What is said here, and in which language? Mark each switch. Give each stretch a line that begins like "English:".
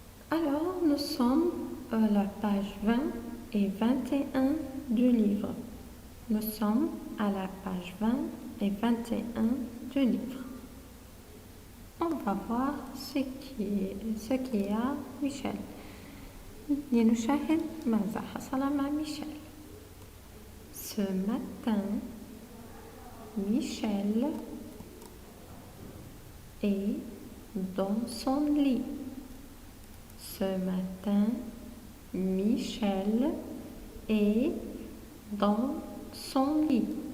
French: Alors, nous sommes à la page 20 et 21 du livre. Nous sommes à la page 20 et 21 du livre. On va voir ce qui est à Michel.
Arabic: لنشاهد ماذا حصل مع Michel.
French: Ce matin, Michel est dans son lit. Ce matin, Michel est dans son lit.